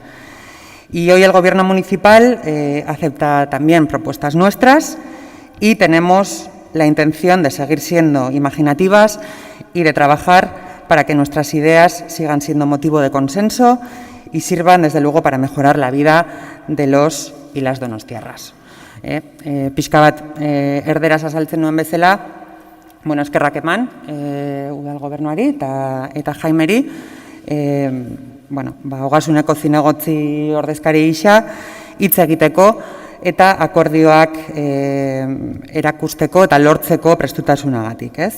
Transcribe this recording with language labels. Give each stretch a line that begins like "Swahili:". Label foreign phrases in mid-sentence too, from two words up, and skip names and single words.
Spanish: Y hoy el Gobierno municipal acepta también propuestas nuestras y tenemos la intención de seguir siendo imaginativas y de trabajar para que nuestras ideas sigan siendo motivo de consenso y sirvan, desde luego, para mejorar la vida de los y las donostiarras.
Basque: Pixka bat erderaz azaltzen nuen bezala, eskerrak eman udal gobernuari eta Jaimeri, ogasuneko zinegotzi ordezkari gisa hitz egiteko eta akordioak erakusteko eta lortzeko prestutasunagatik, ez?